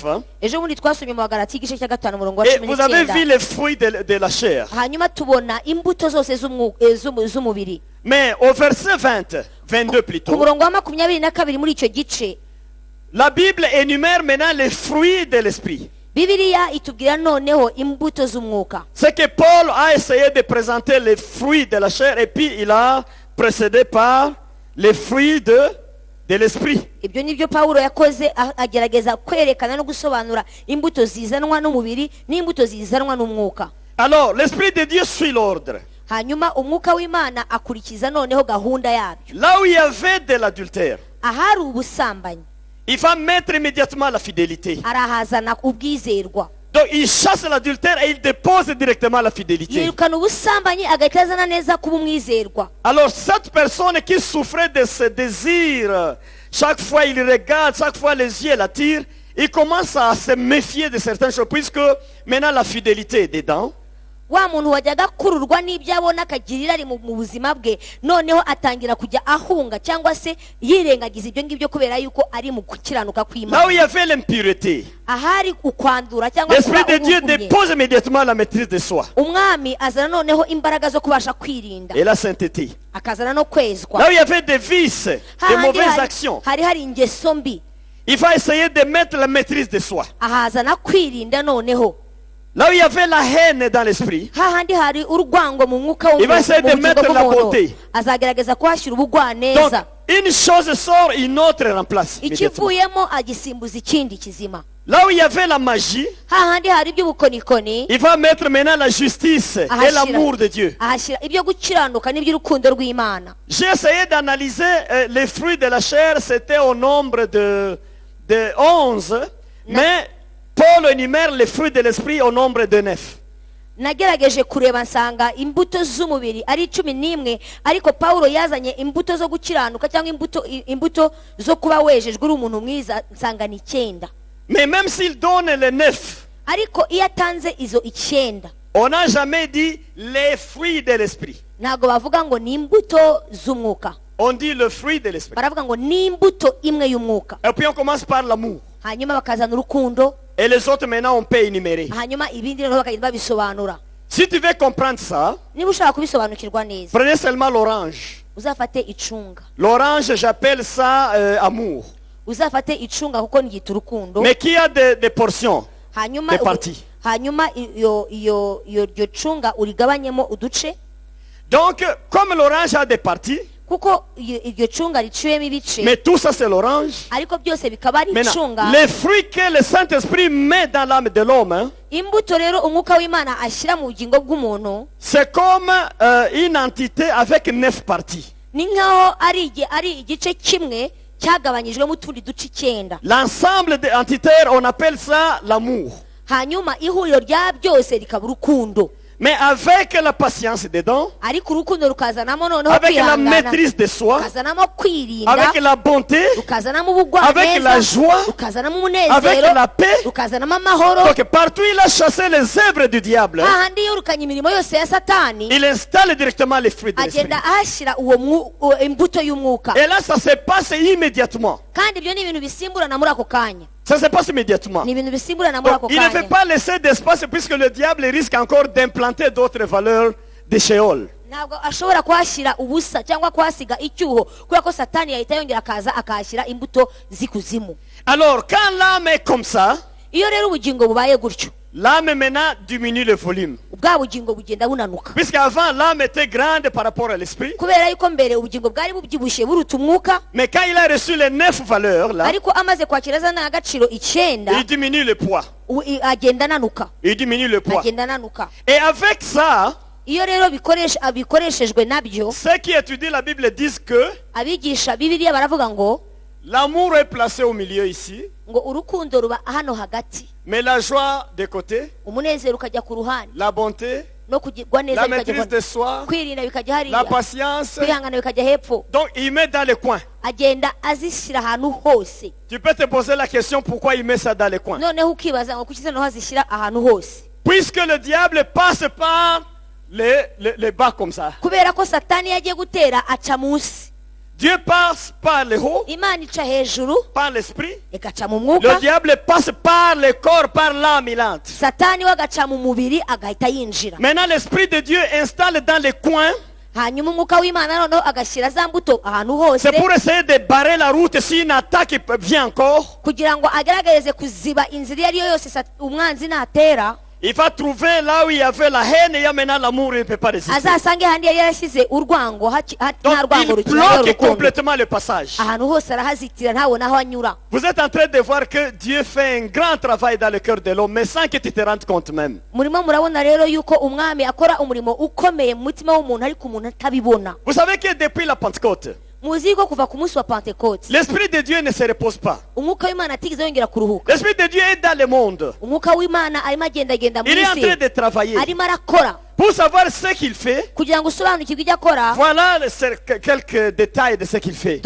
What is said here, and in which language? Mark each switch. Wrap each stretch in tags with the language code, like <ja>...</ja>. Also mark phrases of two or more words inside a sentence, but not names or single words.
<fr>Hein,</fr> <rw>ejo bundi twasomye mu Bagalati igice cya 5 umurongo wa</rw> <fr>et vous avez 19, vu les fruits de la chair.</fr> <rw>hanyuma tubona imbuto zose z'umubiri.</rw> <fr>Mais au verset 20, 22</fr> <rw>ku</rw> <fr>plutôt,</fr> <rw>murongo wa 22 muri icyo gice</rw> <fr>la Bible énumère maintenant les fruits de l'esprit.</fr> <rw>Bibiliya itubwira noneho imbuto z'umwuka.</rw> <fr>C'est que Paul a essayé de présenter les fruits de la chair et puis il a précédé par les fruits de l'esprit.</fr> <rw>Ibyo nibyo Pawulo yakoze, agerageza kwerekana no gusobanura imbuto zizanwa n'umubiri n'imbuto zizanwa n'umwuka.</rw> <fr>Alors, l'Esprit de Dieu suit l'ordre.</fr> <rw>Hanyuma umwuka w'Imana akurikiza noneho gahunda yabyo.</rw> <fr>Là où il y avait de l'adultère,</fr> <rw>Ahari ubusambanyi</rw> <fr>il va mettre immédiatement la fidélité.</fr> <rw>arahazana ubwizerwa,</rw> <fr>Donc il chasse l'adultère et il dépose directement la fidélité.</fr> <rw>yirukana ubusambanyi agahita azana neza kuba umwizerwa.</rw> <fr>Alors cette personne qui souffrait de ce désir, chaque fois il regarde, chaque fois les yeux l'attirent, il commence à se méfier de certaines choses puisque maintenant la fidélité est dedans.</fr> <rw>Wa muntu wajyaga kururwa n'ibyo abona akagirira ari mu buzima bwe, noneho atangira kujya ahunga cyangwa se yirengagiza ibyo ngibyo kubera yuko ari mu gukiranuka</rw> <fr>Là où</fr> <rw>kw'Imana.</rw> <fr>il y avait l'impureté,</fr> <rw>Ahari ukwandura cyangwa</rw> <fr>l'Esprit de Dieu</fr> <rw>ubugumye,</rw> <fr>dépose immédiatement la maîtrise de soi</fr> <rw>umwami azana noneho imbaraga zo kubasha kwirinda,</rw> <fr>et la sainteté.</fr> <rw>akazana no kwezwa.</rw> <fr>Là où il y avait des vices, des</fr> <rw>Hahandi</rw> <fr>mauvaises actions,</fr> <rw>hari ingeso mbi,</rw> <fr>il va essayer de mettre la maîtrise de soi.</fr> <rw>ahazana kwirinda noneho.</rw> <fr>Là où il y avait la haine dans l'esprit,</fr> <rw>Hahandi hari urwango mu mwuka</rw> <fr>il va essayer de mettre la bonté.</fr> <rw>azagerageza kuhashyira</rw> <fr>Donc,</fr> <rw>ubugwaneza,</rw> <fr>une chose sort, une autre remplace. Immédiatement.</fr> <rw>ikivuyemo agisimbuza ikindi kizima.</rw> <fr>Là où il y avait la magie,</fr> <rw>Hahandi hari iby'ubukonikoni,</rw> <fr>il va mettre maintenant la justice et</fr> <rw>ahashyira</rw> <fr>l'amour de Dieu.</fr> <rw>ahashyira ibyo gukiranuka n'iby'urukundo rw'Imana.</rw> <fr>J'ai essayé d'analyser les fruits de la chair, c'était au nombre de 11, mais Paul énumère les fruits de l'esprit au nombre de 9.</fr> <rw>Nagerageje kureba nsanga imbuto z'umubiri ari 11, ariko Pawulo yazanye imbuto zo gukiranuka cyangwa imbuto zo kuba wejejwe uri umuntu mwiza nsanga ni 9.</rw> <fr>Mais même s'il donne les 9,</fr> <rw>ariko iyo atanze izo 9,</rw> <fr>on n'a jamais dit les fruits de l'esprit.</fr> <rw>ntago bavuga ngo ni imbuto z'umwuka,</rw> <fr>On dit le fruit de l'esprit.</fr> <rw>baravuga ngo ni imbuto imwe y'umwuka.</rw> <fr>Et puis on commence par l'amour.</fr> <rw>Hanyuma bakazana urukundo,</rw> <fr>Et les autres maintenant on peut énumérer.</fr> <rw>hanyuma ibindi noneho bakagenda babisobanura.</rw> <fr>Si tu veux comprendre ça,</fr> <rw>Niba ushaka kubisobanukirwa neza,</rw> <fr>prenez seulement l'orange.</fr> <rw>uzafate icunga.</rw> <fr>L'orange, j'appelle ça amour.</fr> <rw>Uzafate icunga kuko ngita urukundo.</rw> <fr>Mais qui a des portions,</fr> <rw>hanyuma</rw> <fr>des parties.</fr> <rw>hanyuma iyo cunga urigabanyemo uduce,</rw> <fr>Donc, comme l'orange a des parties,</fr> <rw>kuko iryo cunga riciwemo ibice,</rw> <fr>mais tout ça c'est l'orange.</fr> <rw>ariko byose bikaba ari</rw> <fr>Maintenant,</fr> <rw>icunga.</rw> <fr>les fruits que le Saint-Esprit met dans l'âme de l'homme, hein,</fr> <rw>Imbuto rero umwuka w'Imana ashyira mu bugingo bw'umuntu,</rw> <fr>c'est comme une entité avec 9 parties.</fr> <rw>ni nkaho ari igice kimwe cyagabanyijwemo utundi duce 9.</rw> <fr>L'ensemble des entités, on appelle ça l'amour.</fr> <rw>Hanyuma ihuriro rya byose rikaba urukundo,</rw> <fr>Mais avec la patience dedans,</fr> <rw>ariko urukundo rukazanamo noneho</rw> <fr>avec la</fr> <rw>kwihangana,</rw> <fr>maîtrise de soi,</fr> <rw>rukazanamo kwirinda,</rw> <fr>avec la bonté,</fr> <rw>rukazanamo</rw> <fr>avec la</fr> <rw>ubugwaneza,</rw> <fr>joie,</fr> <rw>rukazanamo</rw> <fr>avec</fr> <rw>umunezero,</rw> <fr>la paix.</fr> <rw>rukazanamo amahoro.</rw> <fr>Donc partout il a chassé les œuvres du diable.</fr> <rw>hahandi yirukanye imirimo yose ya satani,</rw> <fr>Il installe directement les fruits de l'esprit.</fr> <rw>agenda ahashyira imbuto y'umwuka,</rw> <fr>Et là, ça se passe immédiatement.</fr> <rw>kandi ibyo ni ibintu bisimburana muri ako kanya,</rw> <fr>Ça se passe immédiatement.</fr> <rw>ni ibintu bisimburana muri</rw> <fr>Donc,</fr> <rw>ako</rw> <fr>il ne fait</fr> <rw>kanya.</rw> <fr>pas laisser d'espace puisque le diable risque encore d'implanter d'autres valeurs de Sheol.</fr> <rw>Ntabwo ashobora kuhashyira ubusa cyangwa kuhasiga icyuho, kubera ko satani yahita yongera akaza akahashyira imbuto z'ikuzimu.</rw> <fr>Alors, quand l'âme est comme ça,</fr> <rw>Iyo rero ubugingo bubaye gutyo,</rw> <fr>l'âme maintenant diminue le volume.</fr> <rw>bwa bugingo bugenda bunanuka.</rw> <fr>Puisqu'avant, l'âme était grande par rapport à l'esprit.</fr> <rw>kubera yuko mbere ubugingo bwari bubyibushye buruta umwuka,</rw> <fr>Mais quand il a reçu les 9 valeurs, là,</fr> <rw>ariko amaze kwakira za ndangagaciro 9</rw> <fr>il diminue le poids.</fr> <rw>agenda ananuka,</rw> <fr>Il diminue le poids.</fr> <rw>agenda ananuka.</rw> <fr>Et avec ça,</fr> <rw>iyo rero bikoreshejwe nabyo,</rw> <fr>ceux qui étudient la Bible disent que</fr> <rw>abigisha bibiliya baravuga ngo</rw> <fr>l'amour est placé au milieu ici,</fr> <rw>ngo urukundo ruba hano hagati,</rw> <fr>mais la joie de côté,</fr> <rw>umunezero ukajya ku ruhande,</rw> <fr>la bonté,</fr> <rw>no kugirwa neza</rw> <fr>la</fr> <rw>bikajya</rw> <fr>maîtrise de soi,</fr> <rw>kwirinda bikajya</rw> <fr>la</fr> <rw>hariya,</rw> <fr>patience.</fr> <rw>kwihangana bikajya hepfo.</rw> <fr>Donc il met dans les coins.</fr> <rw>agenda azishyira ahantu hose.</rw> <fr>Tu peux te poser la question pourquoi il met ça dans les coins.</fr> <rw>noneho ukibaza ngo kuki noneho azishyira ahantu hose.</rw> <fr>Puisque le diable passe par les bas comme ça.</fr> <rw>kubera ko satani yagiye gutera aca munsi,</rw> <fr>Dieu passe par les hauts,</fr> <rw>imana ica hejuru</rw> <fr>par l'esprit.</fr> <rw>igaca mu</rw> <fr>Le</fr> <rw>mwuka,</rw> <fr>diable passe par le corps, par l'âme, il entre.</fr> <rw>satani we agaca mu mubiri agahita yinjira.</rw> <fr>Maintenant l'esprit de Dieu installe dans les coins.</fr> <rw>hanyuma umwuka w'imana noneho agashyira za mbuto ahantu hose,</rw> <fr>C'est pour essayer de barrer la route si une attaque vient encore.</fr> <rw>kugira ngo agerageze kuziba inzira iyo ari yo yose umwanzi natera,</rw> <fr>Il va trouver là où il y avait la haine et il y a maintenant l'amour, il ne peut pas résister.</fr> <rw>azasange handi yari yarashyize urwango nta</rw> <fr>Donc</fr> <rw>rwango</rw> <fr>il</fr> <rw>rukiri</rw> <fr>bloque</fr> <rw>urukundo,</rw> <fr>complètement le passage.</fr> <rw>ahantu hose arahazitira ntabona aho anyura.</rw> <fr>Vous êtes en train de voir que Dieu fait un grand travail dans le cœur de l'homme, mais sans que tu te rendes compte même.</fr> <rw>murimo murabona rero yuko umwami akora umurimo ukomeye mu mutima w'umuntu ariko umuntu atabibona.</rw> <fr>Vous savez que depuis la Pentecôte,</fr> <rw>muzi ko kuva ku munsi wa pentekote</rw> <fr>l'Esprit de Dieu ne se repose pas.</fr> <rw>umwuka w'imana atigeze yongera kuruhuka.</rw> <fr>L'Esprit de Dieu est dans le monde.</fr> <rw>umwuka w'imana arimo agendagenda mu</rw> <fr>Il est en train</fr> <rw>isi,</rw> <fr>de travailler.</fr> <rw>arimo arakora.</rw> <fr>Pour savoir ce qu'il fait,</fr> <rw>kugira ngo usobanukirwe ibyo akora,</rw> <fr>voilà quelques détails de ce qu'il fait.</fr>